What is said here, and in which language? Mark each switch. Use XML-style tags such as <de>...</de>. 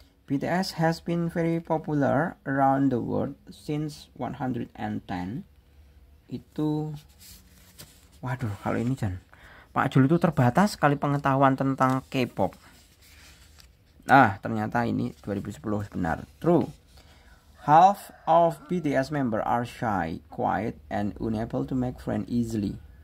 <en>BTS has been very popular around the world since 110.</en> <id>Itu waduh, kalau ini Pak Jul itu terbatas sekali pengetahuan tentang K-pop. Nah, ternyata ini 2010 benar.</id> <en>True. Half of BTS member are shy, quiet, and unable to make friends easily.</en>